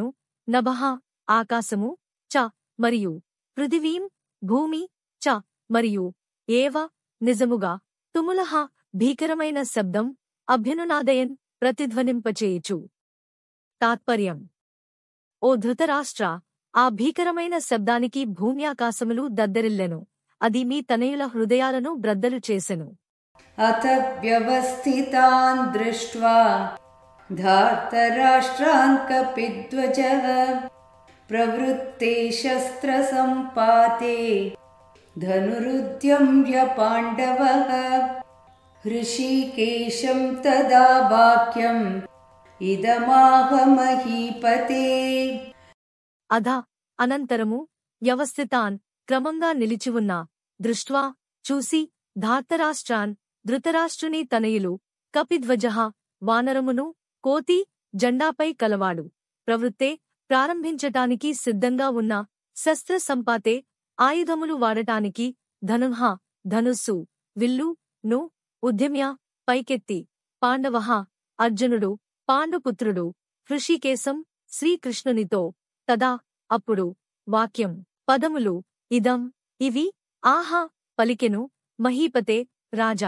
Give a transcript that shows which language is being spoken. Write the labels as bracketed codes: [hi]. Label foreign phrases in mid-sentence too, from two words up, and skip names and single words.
[te] నభః ఆకాశము చ మరియు పృథివీం భూమి చ మరియు ఏవ నిజముగా తుములః భీకరమైన శబ్దం అభ్యనునాదయన్ ప్రతిధ్వనింపచేయుచు. తాత్పర్యం. ఓ ధృతరాష్ట్ర, ఆ భీకరమైన శబ్దానికి భూమ్యాకాశములు దద్దరిల్లెను, అది మీ తనయుల హృదయాలను బ్రద్దలు చేసెను. [sa] अथ व्यवस्थितान् दृष्ट्वा धार्तराष्ट्रान् कपिध्वजः प्रवृत्ते शस्त्रसम्पाते धनुरुद्यम्य पाण्डवः हृषीकेशं तदा वाक्यम् इदमाह महीपते. [te] అధ అనంతరము వ్యవస్థితాన్ క్రమంగా నిలిచివున్న దృష్ట్వా చూసి ధార్తరాష్ట్రాన్ ధృతరాష్ట్రుని తనయులు కపిధ్వజః వానరమును కోతి జెండాపై కలవాడు ప్రవృత్తే ప్రారంభించటానికి సిద్ధంగా ఉన్న శస్త్ర సంపాతే ఆయుధములు వాడటానికి ధనుః ధనుస్సు విల్లు ను ఉద్యమ్య పైకెత్తి పాండవః అర్జునుడు పాండుపుత్రుడు హృషీకేశం శ్రీకృష్ణునితో తదా అప్పుడు వాక్యం పదములు ఇదం ఇవి ఆహా పలికెను మహీపతే రాజా.